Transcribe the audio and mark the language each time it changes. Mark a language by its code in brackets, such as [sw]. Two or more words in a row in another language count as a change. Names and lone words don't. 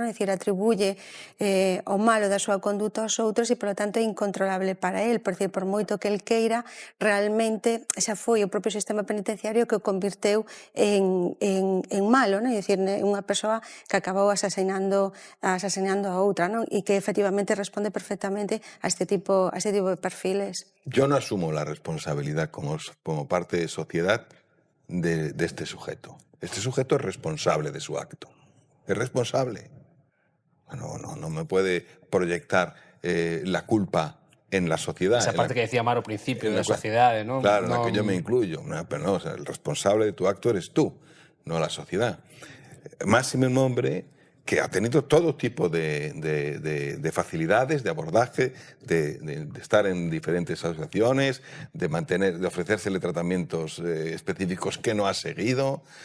[gl] É dicir, atribuye o malo da súa conduta aos outros e, polo tanto, é incontrolable para él, por decir, por moito que el queira, realmente xa foi o propio sistema penitenciario que o convirteu en malo, non? É dicir, unha persoa que acabou asasinando a outra, non? E que efectivamente responde perfectamente a este tipo de perfiles. [es] Yo no asumo la responsabilidad como parte de sociedad de este sujeto. Este sujeto es responsable de su acto. Es responsable. No me puede proyectar la culpa en la sociedad. [gl] Esa parte que decía Mar ao principio, da sociedade, non? [es] Claro, [gl] na que [es] yo me incluyo. Pero no, o sea, el responsable de tu acto eres tú, no la sociedad. Máximo un hombre que ha tenido todo tipo de facilidades, de abordaje, de estar en diferentes asociaciones, de ofrecérsele tratamientos específicos que no ha seguido.